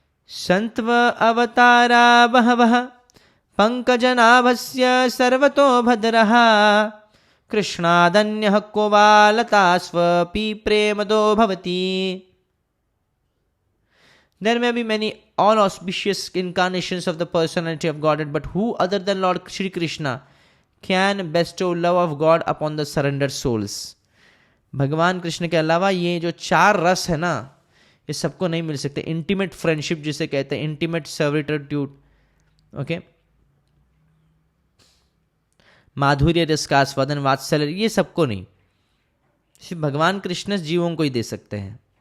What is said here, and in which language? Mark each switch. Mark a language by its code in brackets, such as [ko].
[sa] संत्व अवतारा बहवः पंकजनाभस्य सर्वतो भद्रः कृष्णादन्यः को वा लता स्वपि प्रेमदो भवति। [en] There may be many all auspicious incarnations of the personality of Godhead, but who other than Lord Shri Krishna can bestow love of God upon the surrendered souls? [hi] भगवान कृष्ण के अलावा ये जो चार रस है ना, ये सबको नहीं मिल सकते। [en] intimate friendship [hi] जिसे कहते हैं, [en] intimate servitude, okay, [hi] माधुर्य रस का आस्वादन, वात्सल्य, ये सबको नहीं, सिर्फ भगवान कृष्ण जीवों को ही दे सकते हैं।